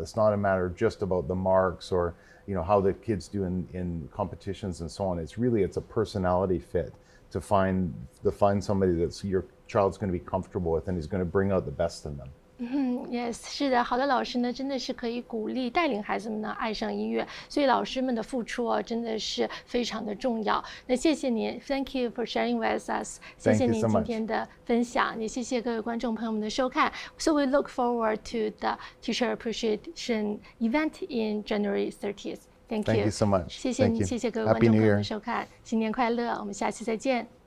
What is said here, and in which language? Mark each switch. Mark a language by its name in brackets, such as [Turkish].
[English] It's not a matter just about the marks or how the kids do in competitions and so on. It's a personality fit to find somebody that's your child's going to be comfortable with and is going to bring out the best in them. Yes， [Chinese] 是的，好的老师呢，真的是可以鼓励带领孩子们呢爱上音乐，所以老师们的付出真的是非常的重要。那谢谢您 ， [English] Thank you for sharing with us， [Chinese] 谢谢您今天的分享，也谢谢各位观众朋友们的收看。 [English] So we look forward to the Teacher Appreciation event in January 30th. Thank you so much. [Chinese] 谢谢您，谢谢各位观众朋友们的收看，新年快乐，我们下期再见。